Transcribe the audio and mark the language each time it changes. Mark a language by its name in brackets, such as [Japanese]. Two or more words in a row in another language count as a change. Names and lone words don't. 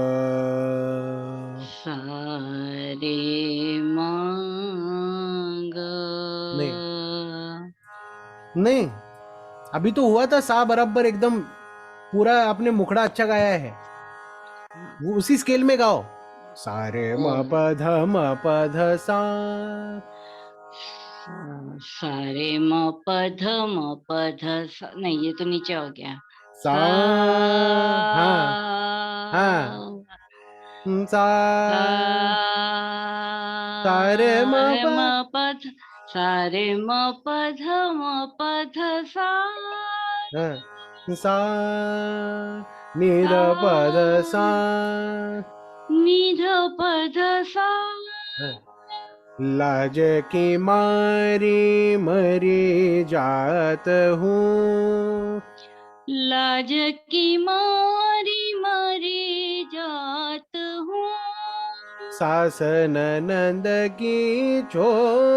[Hindi] सारे मांग नहीं, अभी तो हुआ था सा बराबर एकदम पूरा, आपने मुखड़ा अच्छा गाया है, वो उसी स्केल में गाओ, सारे म प ध सा, सारे म प ध सा नहीं ये तो नीचे हो गया। सा, हाँ हाँ, सा, सारे म सारे प, म प ध सारे म प ध सा हाँ, सा, नि ध प ध सा, नि ध प ध सा हाँ, लाज की मारी मरी जात हूँ, लाज की मारी मरी जात हूँ सास ननद की छोरी,